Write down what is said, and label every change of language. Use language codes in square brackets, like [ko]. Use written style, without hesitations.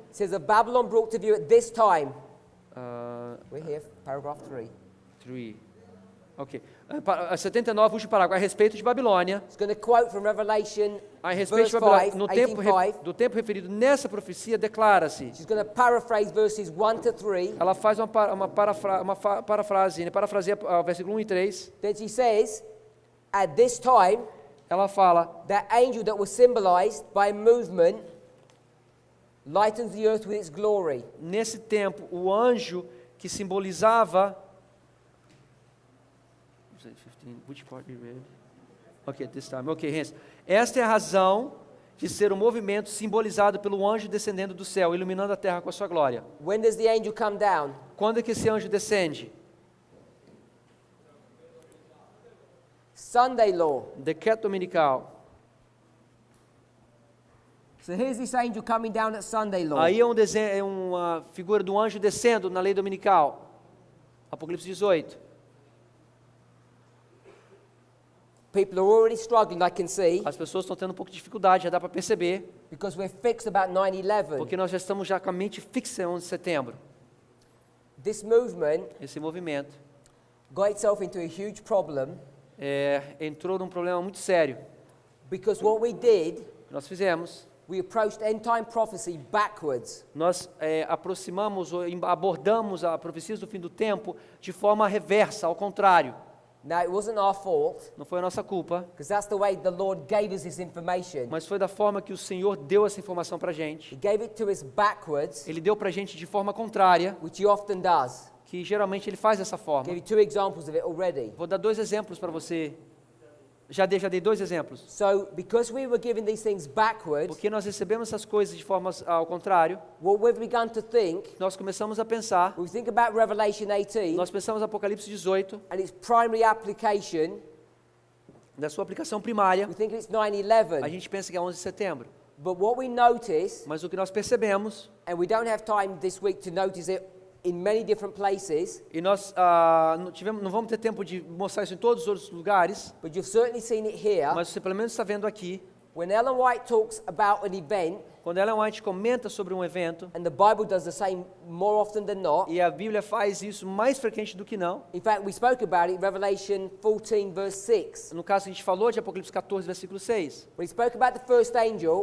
[en] It says of Babylon brought to view at this time. We're here, paragraph 3. 3. Ok. [pt] 79, último parágrafo, a respeito de Babilônia. [en] It's going to quote from Revelation [pt] A respeito [en] verse [pt] de Babilônia, [en] 5, [pt] no tempo, [en] 18:5. [pt] do tempo referido nessa profecia, declara-se. [en] She's going to paraphrase verses 1 to 3. [pt] Ela faz parafrase, né? Parafraseia o versículo 1 e 3. [en] Then she says, at this time, [pt] Ela fala, [en] that angel that was symbolized by movement lightens the earth with its glory. [pt] nesse tempo, o anjo que simbolizava... [en] Which part we read? Okay, this time. Okay, hence. [pt] Esta é a razão de ser o movimento simbolizado pelo anjo descendendo do céu, iluminando a terra com a sua glória. [en] When does the angel come down? [pt] Quando é que esse anjo descende? [en] Sunday law. [pt] Decreto dominical. [en] So here's this angel coming down at Sunday law. [pt] Aí é uma figura do anjo descendo na lei dominical. Apocalipse 18. [en] People are already struggling, I can see, [pt] As pessoas estão tendo um pouco de dificuldade, já dá para perceber, [en] because we're fixed about 9/11. [pt] porque nós já estamos já com a mente fixa em 11 de setembro. [en] This movement [pt] Esse movimento [en] got itself into a huge problem [pt] entrou num problema muito sério. [en] because what we did, [pt] Nós fizemos, [en] we approached end time prophecy backwards. [pt] nós aproximamos ou abordamos a profecias do fim do tempo de forma reversa, ao contrário. [en] Now, it wasn't our fault, [pt] Não foi a nossa culpa, [en] because that's the way the Lord gave us this information. [pt] mas foi da forma que o Senhor deu essa informação para a gente. [en] He gave it to us backwards, [pt] Ele deu para a gente de forma contrária, [en] which He often does. [pt] que geralmente Ele faz dessa forma. [en] Give you 2 examples of it already. [pt] Vou dar 2 exemplos para você. Já dei 2 exemplos. [en] So, because we were given these things backwards, [pt] Porque nós recebemos essas coisas de forma ao contrário, [en] what we've begun to think, [pt] nós começamos a pensar, [en] we think about Revelation 18 [pt] nós pensamos Apocalipse 18, [en] and its primary application, [pt] da sua aplicação primária, [en] we think it's [pt] a [en] 9/11. [pt] gente pensa que é 11 de setembro. [en] But what we notice, [pt] Mas o que nós percebemos, [en] and we don't have time this week to notice it in many different places, [pt] e nós não vamos ter tempo de mostrar isso em todos os outros lugares, [en] but you've certainly seen it here. [pt] mas você pelo menos está vendo aqui, [en] When Ellen White talks about an event, [pt] quando Ellen White comenta sobre um evento, [en] and the Bible does the same more often than not. [pt] e a Bíblia faz isso mais frequente do que não. [en] In fact, we spoke about it in Revelation 14, verse 6. [pt] No caso, a gente falou de Apocalipse 14, versículo 6. [en] When he spoke about the first angel,